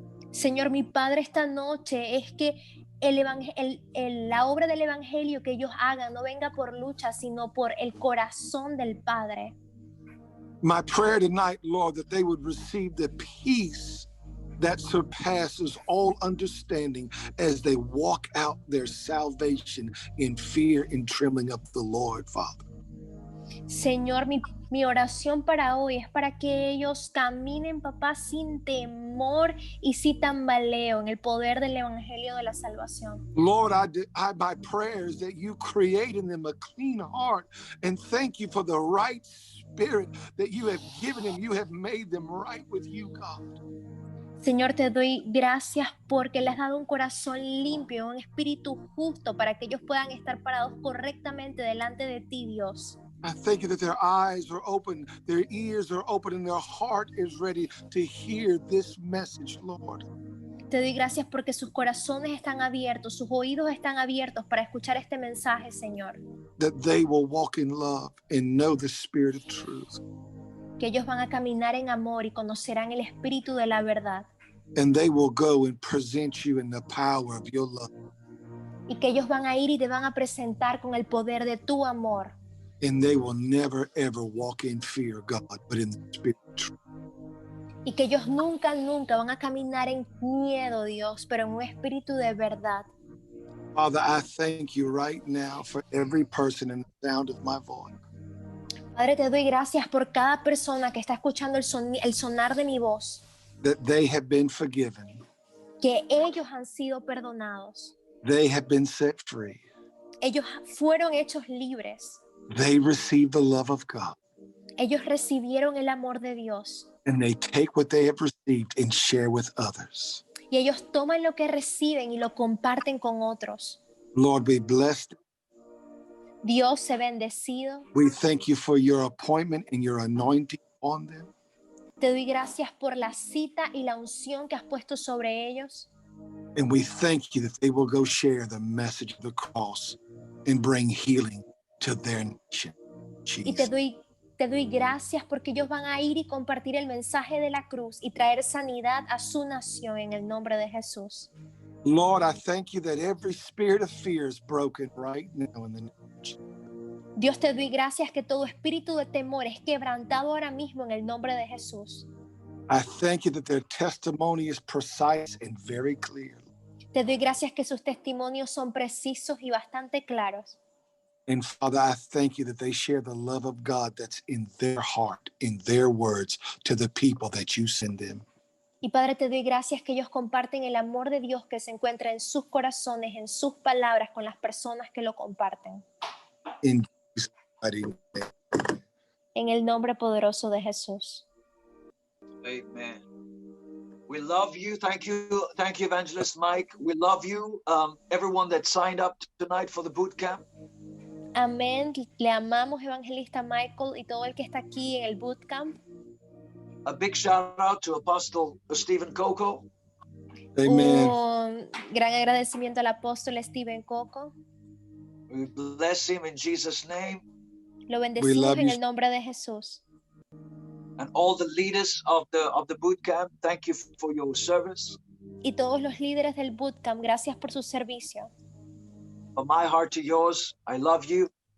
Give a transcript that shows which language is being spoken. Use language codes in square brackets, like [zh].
[es] Señor, mi Padre, esta noche es que la obra del Evangelio que ellos hagan no venga por lucha, sino por el corazón del Padre. [en] My prayer tonight, Lord, that they would receive the peace that surpasses all understanding as they walk out their salvation in fear and trembling of the Lord, Father. [es] Señor, mi oración para hoy es para que ellos caminen, papá, sin temor y sin tambaleo en el poder del Evangelio de la salvación. [en] Lord, my prayer is that you create in them a clean heart, and thank you for the right spirit that you have given them. You have made them right with you, God. [es] Señor, te doy gracias porque les has dado un corazón limpio, un espíritu justo para que ellos puedan estar parados correctamente delante de ti, Dios. [en] I thank you that their eyes are open, their ears are open, and their heart is ready to hear this message, Lord. [es] Te doy gracias porque sus corazones están abiertos, sus oídos están abiertos para escuchar este mensaje, Señor. [en] That they will walk in love and know the spirit of truth. [es] Que ellos van a caminar en amor y conocerán el espíritu de la verdad. [en] And they will go and present you in the power of your love. [es] Y que ellos van a ir y te van a presentar con el poder de tu amor. [en] And they will never, ever walk in fear, God, but in the spirit of truth. [es] Y que ellos nunca, nunca van a caminar en miedo, Dios, pero en un espíritu de verdad. [en] Father, I thank you right now for every person in the sound of my voice. [es] Padre, te doy gracias por cada persona que está escuchando el sonar de mi voz. [en] That they have been forgiven. [es] Que ellos han sido perdonados. [en] They have been set free. [es] Ellos fueron hechos libres. [en] They receive the love of God. [es] Ellos recibieron el amor de Dios. [en] And they take what they have received and share with others. [es] Y ellos toman lo que reciben y lo comparten con otros. [en] Lord, we bless them. [es] Dios se bendecido. [en] We thank you for your appointment and your anointing on them. [es] Te doy gracias por la cita y la unción que has puesto sobre ellos. [en] And we thank you that they will go share the message of the cross and bring healing to their nation. [es] Y te doy gracias porque ellos van a ir y compartir el mensaje de la cruz y traer sanidad a su nación en el nombre de Jesús. [en] Lord, I thank you that every spirit of fear is broken right now in the name of Jesus. [es] Dios, te doy gracias que todo espíritu de temor es quebrantado ahora mismo en el nombre de Jesús. [en] I thank you that their testimony is precise and very clear. [es] Te doy gracias que sus testimonios son precisos y bastante claros. [en] And Father, I thank you that they share the love of God that's in their heart, in their words, to the people that you send them. [es] Y Padre, te doy gracias que ellos comparten el amor de Dios que se encuentra en sus corazones, en sus palabras, con las personas que lo comparten. [en] In Jesus' mighty name. [es] En el nombre poderoso de Jesús. [en] Amen. We love you. Thank you, Evangelist Mike. We love you, everyone that signed up tonight for the boot camp. [es] Amén. Le amamos, Evangelista Michael, y todo el que está aquí en el bootcamp. [en] A big shout out to Apostle Stephen Coco. Amen. [es] Un gran agradecimiento al apóstol Stephen Coco. [en] We bless him in Jesus' name. [es] Lo [en] We [es] bendecimos [en] love [es] en [en] you. [es] el nombre de Jesús. [en] And all the leaders of the boot camp, thank you for your service. [es] Y todos los líderes del bootcamp, gracias por su servicio. [en] From my heart to yours, I love you.